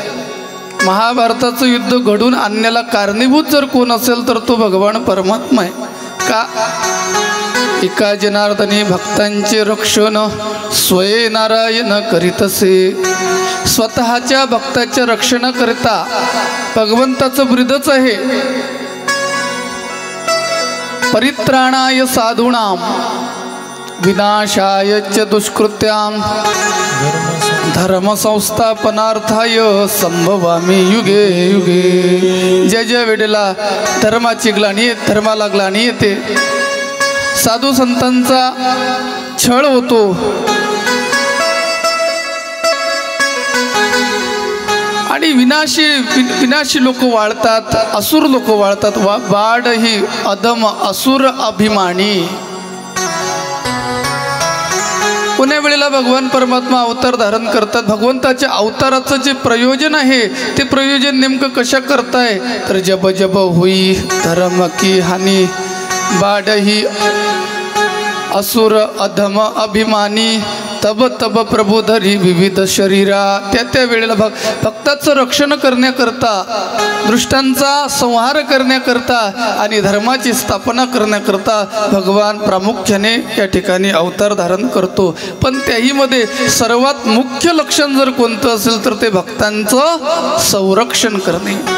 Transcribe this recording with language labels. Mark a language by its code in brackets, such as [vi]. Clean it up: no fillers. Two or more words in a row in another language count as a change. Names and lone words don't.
[mr] महाभारताचं युद्ध घडून आणण्याला कारणीभूत जर कोण असेल तर तो भगवान परमात्मा आहे। का? एका जनार्दनी भक्तांचे रक्षण स्वये नारायण करीतसे, स्वतःच्या भक्ताच्या रक्षणाकरिता भगवंताचं ब्रीदच आहे। [sa] परित्राणाय साधूनाम विनाशाय च दुष्कृत्याम धर्म संस्थापनार्थाय संभवामी युगे युगे। [mr] ज्या वेळेला धर्माची ग्लानी, धर्माला ग्लानी येते, साधू संतांचा छळ होतो आणि विनाशी लोक वाळतात, असुर लोक वाळतात। [awa] बाड ही अधम असुर अभिमानी। [mr] कोण्या वेळेला भगवान परमात्मा अवतार धारण करतात, भगवंताच्या अवताराचं जे प्रयोजन आहे ते प्रयोजन नेमकं कशा करताय तर [awa] जब जब हुई धर्म की हानी, बाड ही असुर अधम अभिमानी, तब तब प्रभू धरी विविध शरीरा। [mr] त्या वेळेला भक्ताचं रक्षण करण्याकरता, दृष्टांचा संहार करण्याकरता आणि धर्माची स्थापना करण्याकरता भगवान प्रामुख्याने या ठिकाणी अवतार धारण करतो। पण त्याहीमध्ये सर्वात मुख्य लक्षण जर कोणतं असेल तर ते भक्तांचं संरक्षण करणे।